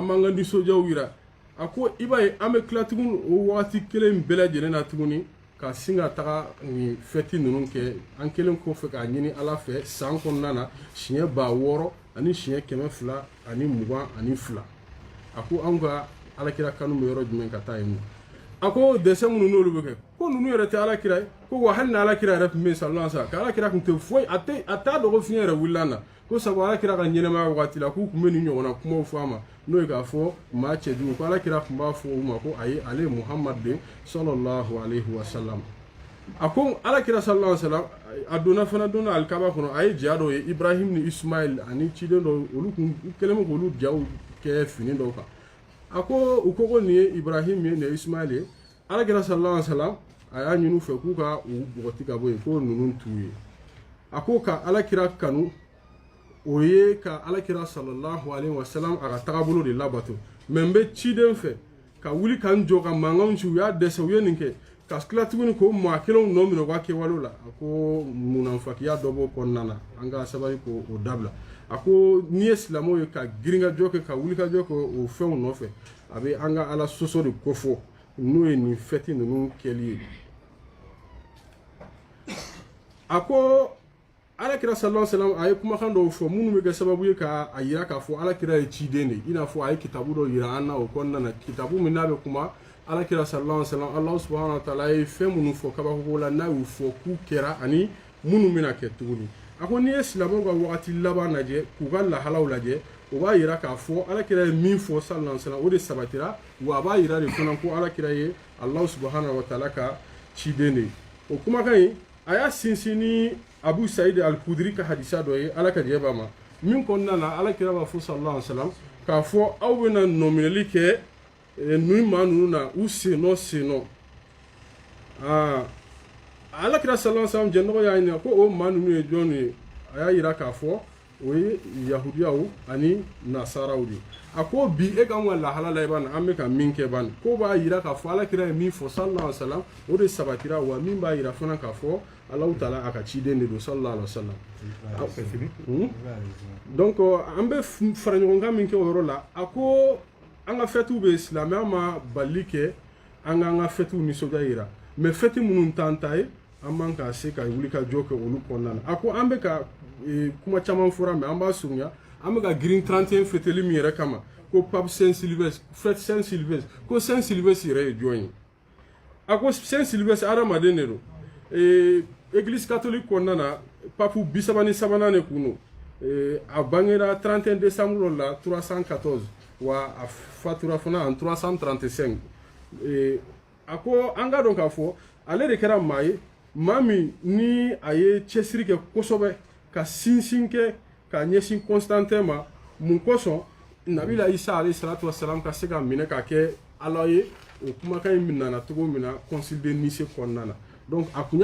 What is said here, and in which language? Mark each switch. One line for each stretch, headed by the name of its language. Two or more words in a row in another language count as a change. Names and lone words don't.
Bambara: b'an ka nisɔndiyaw yira a ko i b'a ye an bɛ tila tuguni o wagati kelen bɛɛ lajɛlen na tuguni ka sin ka taga nin fɛti ninnu kɛ an kelen kɔfɛ k'a ɲini ala fɛ san kɔnɔna na siɲɛ 600 ani siɲɛ 200 ani 22 a ko anw ka alakira kanu bɛ yɔrɔ jumɛn ka taa yen nɔ a ko dɛsɛ minnu n'olu bɛ kɛ ko ninnu yɛrɛ tɛ alakira ye ko wa hali ni alakira yɛrɛ tun bɛ yen
Arabic: صلى الله عليه وسلم
Bambara: ka alakira tun tɛ foyi a t'a dɔgɔ fiɲɛ yɛrɛ wulila na ko sabu alakira ka ɲɛnɛmaya wagati la k'u tun bɛ nin ɲɔgɔnna kumaw fɔ a ma n'o ye k'a fɔ maa cɛjugu ko alakira tun b'a fɔ u ma ko ayi ale ye muhamadu de
Arabic: صلى الله عليه وسلم
Bambara: a ko alakira sallallahu alaihi wasallam a donna fana donna alikaba kɔnɔ a ye ja dɔw ye ibrahim ni ismail ani ciden dɔw olu kun kɛlen bɛ k'olu jaw kɛ fini dɔw kan a ko u ko nin ye ibrahim ye nin ye ismail ye alakira
Arabic: صلى الله عليه وسلم
Bambara: a y'a ɲini u fɛ k'u ka u bɔgɔti ka bɔ yen ko ninnu t'u ye a ko ka alakira kanu o ye ka alakira
Arabic: صلى الله عليه وسلم
Bambara: a ka tagabolo de labato mɛ n bɛ ciden fɛ ka wuli ka n jɔ ka mankanw ci u y'a dɛsɛ u ye nin kɛ ka tila tuguni k'o maa kelenw nɔ minɛ u ka kɛwalew la a ko munafakiya dɔ b'o kɔnɔna na an ka sabali k'o dabila a ko n'i ye silamɛw ye ka giringajɔ kɛ ka wulikajɔ kɛ o fɛnw nɔfɛ a bɛ an ka ala sɔsɔ de kofɔ n'o ye nin fɛti ninnu kɛli ye a ko alakira
Arabic: صلى الله عليه وسلم
Bambara: a ye kumakan dɔw fɔ minnu bɛ kɛ sababu ye ka a yira k'a fɔ alakira ye ciden de i n'a fɔ a ye kitabu dɔ yira an na o kɔnɔna na kitabu min n'a bɛ kuma alakira
Arabic: صلى الله عليه وسلم الله سبحانه وتعالى
Bambara: ye fɛn minnu fɔ kabako la n'a y'u fɔ k'u kɛra ani minnu bɛna kɛ tuguni a ko n'i ye silamɛw ka wagati laban lajɛ k'u ka lahalaw lajɛ o b'a yira k'a fɔ alakira ye min fɔ
Arabic: صلى الله عليه وسلم
Bambara: o de sabatira wa a b'a yira de fana ko alakira ye
Arabic: الله سبحانه وتعالى
Bambara: ka ciden de o kumakan in a y'a sinsin ni abu saïd al-kudri ka hadisa dɔ ye ala ka jɛ b'a ma min kɔnɔna na alakira b'a fɔ
Arabic: صلى الله عليه وسلم
Bambara: k'a fɔ aw bɛna nɔminɛli kɛ nin maa ninnu na u sennɔ alakira
Arabic: صلى الله عليه وسلم
Bambara: jɛnɔgɔ y'a ɲininka ko o maa ninnu ye jɔn ye a y'a yira k'a fɔ o ye yahudiyaw ani nasaraw de a ko bi e kan ka lahala la i b'a an bɛ ka min kɛ ban ko b'a yira k'a fɔ alakira ye min fɔ
Arabic: صلى الله عليه وسلم
Bambara: o de sabatira wa min b'a yira fana k'a fɔ
Arabic: الله تعالى
Bambara: a ka ciden de don
Arabic: صلى الله عليه وسلم
Bambara: donc an bɛ fara ɲɔgɔn kan min kɛ o yɔrɔ la a ko an ka fêtes bɛ silamɛya ma bali kɛ an k'an ka fêtes nisɔndiya yira mais fêtes minnu t'an ta ye an man ka se ka wuli ka jɔ kɛ olu kɔnɔna na a ko an bɛ ka kuma caman fɔra mais an b'a surunya an bɛ ka girin 31 fêteli min yɛrɛ kama ko
French: pape Saint Sylvestre fête Saint Sylvestre
Bambara: ko Saint Sylvestre yɛrɛ ye jɔn ye a ko Saint Sylvestre adamaden de don
French: église catholique
Bambara: kɔnɔna na pape 33 de kun don a bangera 31 décembre la 314 wa a fatura fana en 335 a ko an ka dɔn k'a fɔ ale de kɛra maa ye maa min ni a ye cɛsiri kɛ kosɛbɛ ka sinsin kɛ ka ɲɛsin Constantin ma mun kosɔn nabila Isa
Arabic: عليه الصلاة والسلام
Bambara: ka se ka minɛ ka kɛ ala ye o kumakan in nana cogo min na
French: concile de Nice
Bambara: kɔnɔna na donc a kun